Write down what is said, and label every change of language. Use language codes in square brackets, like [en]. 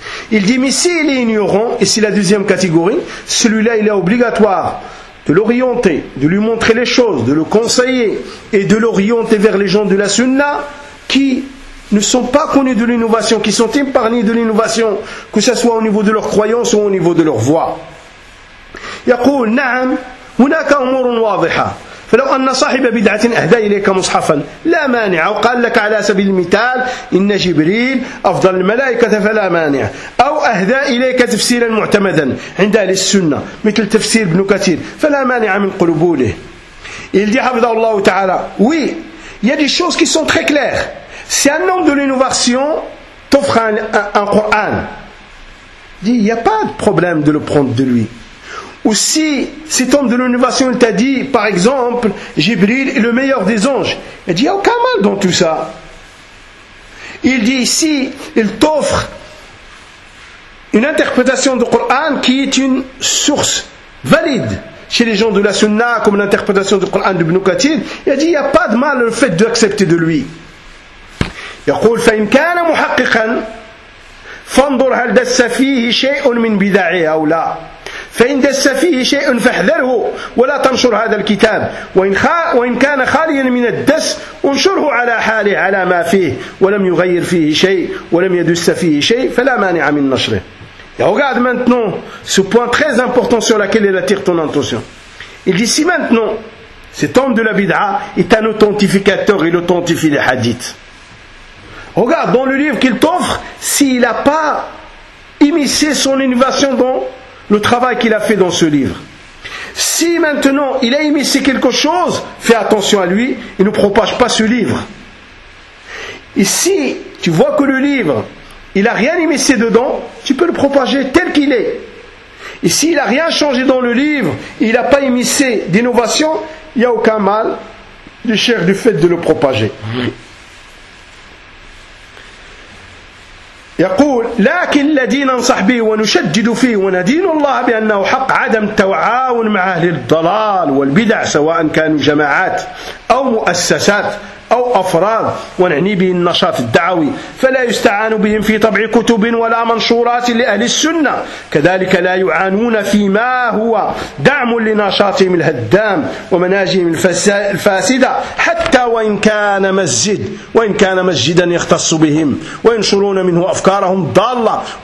[fr] Il dit, mais s'il est ignorant, et c'est la deuxième catégorie, celui-là, il est obligatoire de l'orienter, de lui montrer les choses, de le conseiller et de l'orienter vers les gens de la sunna qui ne sont pas connus de l'innovation, qui sont épargnés de l'innovation, que ce soit au niveau de leur croyance ou au niveau de leur voix. [ar] يقول نعم هناك أمور واضحة فلو أن صاحب بدعة أهدى إليك مصحفا لا مانع وقال لك على سبيل المثال إن جبريل أفضل الملائكة فلا مانع أو أهدى إليك تفسيرا معتمدا عند أهل السنة مثل تفسير ابن كثير فلا مانع من قبوله. [fr] Il dit [ar] حفظه الله تعالى [fr] oui, il y a des choses qui sont très claires. Si un homme de l'innovation t'offre un Coran, il n'y a pas de problème de le prendre de lui. Ou si cet homme de l'innovation il t'a dit, par exemple, Jibril est le meilleur des anges, il n'y a aucun mal dans tout ça. Il dit, si il t'offre une interprétation du Coran qui est une source valide chez les gens de la Sunna, comme l'interprétation du Coran d'Ibn Kathir. Il a dit, il n'y a pas de mal le fait d'accepter de lui. [ar] يقول فإن كان محققا فانظر هل دس فيه شيء من بدعه أو لا فإن دس فيه شيء فاحذره ولا تنشر هذا الكتاب وإن كان خاليا من الدس انشره على حاله على ما فيه ولم يغير فيه شيء ولم يدس فيه شيء فلا مانع من نشره. [fr] Et regarde maintenant ce point très important sur lequel il attire ton attention. Il dit, si maintenant cet homme de la bid'a est un authentificateur, il authentifie les hadiths. Regarde dans le livre qu'il t'offre, s'il n'a pas immiscé son innovation dans le travail qu'il a fait dans ce livre. Si maintenant il a immiscé quelque chose, fais attention à lui, il ne propage pas ce livre. Et si tu vois que le livre, il n'a rien immiscé dedans, tu peux le propager tel qu'il est. Et s'il n'a rien changé dans le livre, il n'a pas immiscé d'innovation, il n'y a aucun mal du cher du fait de le propager. [ar] يقول لكن الذي ننصح به ونشدد فيه وندين الله بأنه حق عدم تعاون مع أهل الضلال والبدع سواء كانوا جماعات أو مؤسسات أو أفراد ونعني به النشاط الدعوي فلا يستعان بهم في طبع كتب ولا منشورات لأهل السنة كذلك لا يعانون فيما هو دعم لنشاطهم الهدام ومناجهم الفاسدة حتى وإن كان مسجد وإن كان مسجدا يختص بهم وينشرون منه أفكارهم ضالة